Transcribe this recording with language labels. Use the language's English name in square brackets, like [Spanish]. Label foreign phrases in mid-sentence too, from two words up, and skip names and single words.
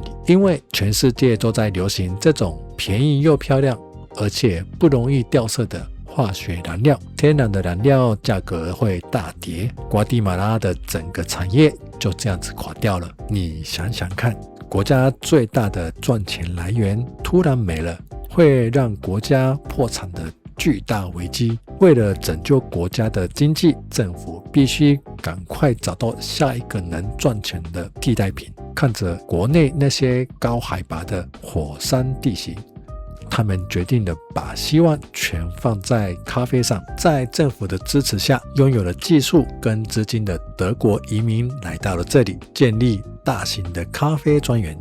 [Chinese] 因為全世界都在流行這種便宜又漂亮而且不容易掉色的化學燃料，天然的燃料價格會大跌，瓜地馬拉的整個產業就這樣子垮掉了。你想想看，國家最大的賺錢來源突然沒了，會讓國家破產的巨大危機。為了拯救國家的經濟，政府必須趕快找到下一個能賺錢的替代品。看着國內那些高海拔的火山地形， 他們決定了把希望全放在咖啡上。在政府的支持下，擁有了技術跟資金的德國移民來到了這裡，建立大型的咖啡專園。